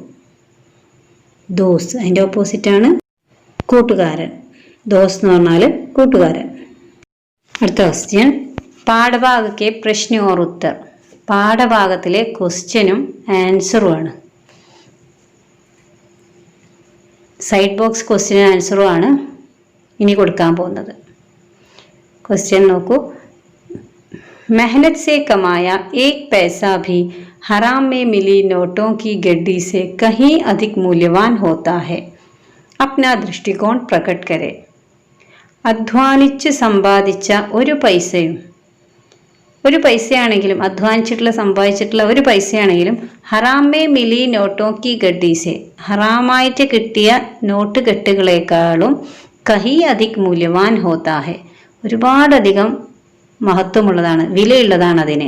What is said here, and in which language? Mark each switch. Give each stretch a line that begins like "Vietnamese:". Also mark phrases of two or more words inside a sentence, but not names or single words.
Malayalam: ദോസ്, അതിൻ്റെ ഓപ്പോസിറ്റാണ് കൂട്ടുകാരൻ, ദോസ്ത് എന്ന് പറഞ്ഞാൽ കൂട്ടുകാരൻ. അടുത്ത ക്വസ്റ്റ്യൻ,
Hindi: पाठभाग के प्रश्न और उत्तर.
Malayalam: പാഠഭാഗത്തിലെ ക്വസ്റ്റ്യനും ആൻസറുമാണ്.
English: side box
Malayalam: ക്വസ്റ്റ്യനും ആൻസറും ആണ് ഇനി കൊടുക്കാൻ പോകുന്നത്. क्वेश्चन നോക്കൂ.
Hindi: मेहनत से कमाया एक पैसा भी हराम में मिली नोटों की गड्डी से कहीं अधिक मूल्यवान होता है. अपना दृष्टिकोण प्रकट करें.
Malayalam: അധ്വാനിച്ച് സമ്പാദിച്ച ഒരു പൈസയാണെങ്കിലും അധ്വാനിച്ചിട്ടുള്ള സമ്പാദിച്ചിട്ടുള്ള ഒരു പൈസയാണെങ്കിലും
Hindi: हराम में मिली नोटों की गड्डी से,
Malayalam: ഹറാമായിട്ട് കിട്ടിയ നോട്ട് കെട്ടുകളെക്കാളും
Hindi: कहीं अधिक मूल्यवान होता है,
Malayalam: ഒരുപാടധികം മഹത്വമുള്ളതാണ്, വിലയുള്ളതാണ് അതിന്.